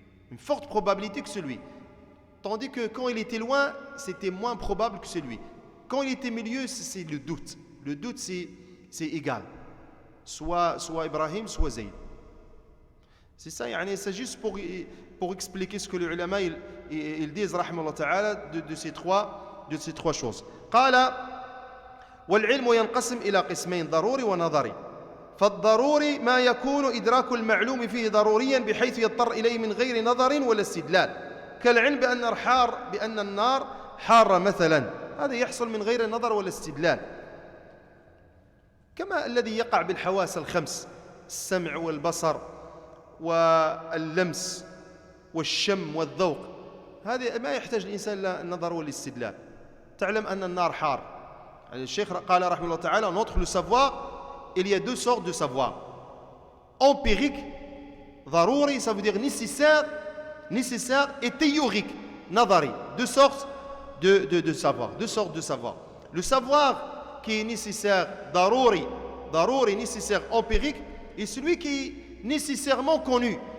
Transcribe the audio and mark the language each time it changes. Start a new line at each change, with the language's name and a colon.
French: Une forte probabilité que c'est lui. Tandis que quand il était loin, c'était moins probable que c'est lui. Quand il était au milieu, c'est le doute. Le doute, c'est égal. Soit Ibrahim, soit Zayd. C'est ça, c'est juste pour expliquer ce que les ulama ils disent, rahimahullah ta'ala, de ces trois choses.
Arabic: قال والعلم ينقسم إلى قسمين ضروري ونظري. فالضروري ما يكون إدراك المعلوم فيه ضروريا بحيث يضطر إليه من غير نظر ولا استدلال كالعلم بأن النار حارة مثلا هذا يحصل من غير نظر ولا استدلال كما الذي يقع بالحواس الخمس السمع والبصر واللمس والشم والذوق هذه ما يحتاج الإنسان إلى النظر والاستدلال تعلم أن النار حار الشيخ قال رحمه الله تعالى
French: notre le savoir il y a deux sortes de savoir. Empirique, ضروري, ça veut dire nécessaire et théorique, nadari. Deux sortes de savoir. Le savoir qui est nécessaire, ضروري, nécessaire, empirique, est celui qui est nécessairement connu.